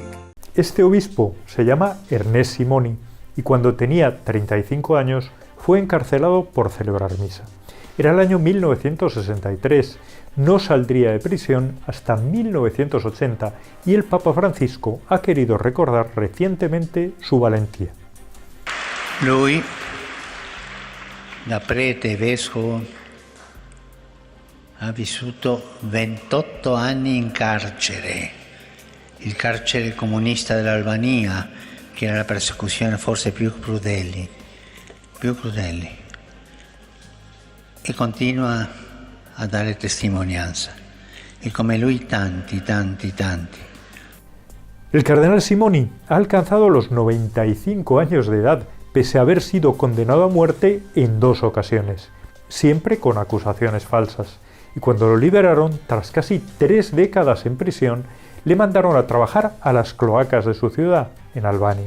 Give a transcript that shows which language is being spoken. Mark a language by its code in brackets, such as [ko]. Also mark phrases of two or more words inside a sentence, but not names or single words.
[es] Este obispo se llama Ernest Simoni y cuando tenía 35 años fue encarcelado por celebrar misa. Era el año 1963, no saldría de prisión hasta 1980 y el Papa Francisco ha querido recordar recientemente su valentía. [it] Lui, da prete vescovo, ha vissuto 28 anni in carcere, il carcere comunista dell'Albania, che era la persecuzione forse più crudeli, e continua a dare testimonianza, e come lui tanti. [es] El cardenal Simoni ha alcanzado los 95 años de edad, pese a haber sido condenado a muerte en 2 ocasiones, siempre con acusaciones falsas. Y cuando lo liberaron, tras casi 3 décadas en prisión, le mandaron a trabajar a las cloacas de su ciudad, en Albania.